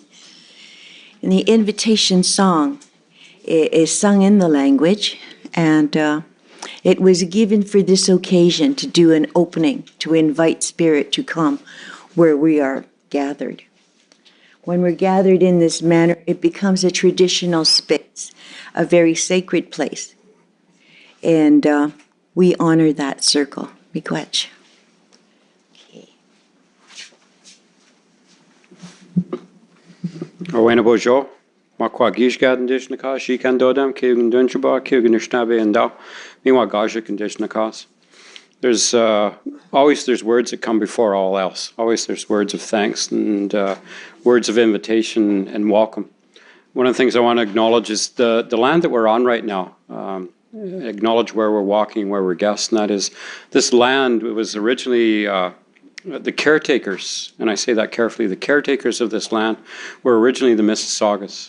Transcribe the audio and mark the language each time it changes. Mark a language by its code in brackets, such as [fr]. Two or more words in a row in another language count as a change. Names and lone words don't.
[en] And the invitation song is sung in the language, and it was given for this occasion to do an opening, to invite spirit to come where we are gathered. When we're gathered in this manner, it becomes a traditional space, a very sacred place. And we honor that circle. Miigwech. [oj] Orwena bojo, makwa gishgad indishnakas, shikan dodam, kyugan dunchaba, kyugan ishnabe and dao, miwa gajik indishnakas. [en] There's words that come before all else. Always there's words of thanks and words of invitation and welcome. One of the things I want to acknowledge is the land that we're on right now. Acknowledge where we're walking, where we're guests, and that is this land was originally the caretakers, and I say that carefully, the caretakers of this land were originally the Mississaugas.